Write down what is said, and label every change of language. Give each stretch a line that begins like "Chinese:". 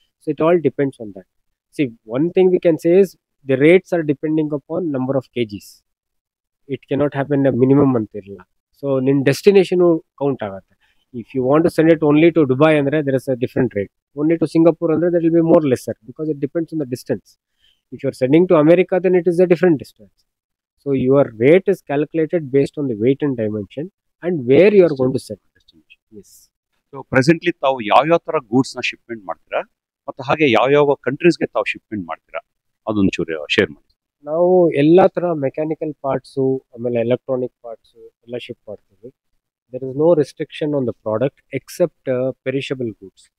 English: So it all depends on that. See, one thing we can say is the rates are depending upon number of KGs. It cannot happen
Kannada: minimum ಅಂತ ಇರಲ್ಲ. So ನಿನ್ನ destination count ಆಗುತ್ತೆ.
English: If you want to send it only to Dubai ಅಂದರೆ there is a different rate. Only to Singapore ಅಂದರೆ that will be more lesser, because it depends on the distance. If you are sending to America, then it is a different distance. So your rate is calculated based on the weight and dimension and where you are going to send. Yes.
Kannada: So presently ತಾವು ಯಾವ್ಯಾವ ತರ goods ನ shipment ಮಾಡ್ತೀರಾ, ಮತ್ತು ಹಾಗೆ ಯಾವ್ಯಾವ ಕಂಟ್ರೀಸ್ಗೆ ತಾವು shipment ಮಾಡ್ತೀರಾ, ಅದೊಂದು ಚೂರು ಶೇರ್ ಮಾಡಿ. ನಾವು ಎಲ್ಲ ಥರ ಮೆಕ್ಯಾನಿಕಲ್ ಪಾರ್ಟ್ಸು, ಆಮೇಲೆ ಎಲೆಕ್ಟ್ರಾನಿಕ್ ಪಾರ್ಟ್ಸು ಎಲ್ಲ ಶಿಪ್ ಮಾಡ್ತೀವಿ.
English: There is no restriction on the product except perishable goods.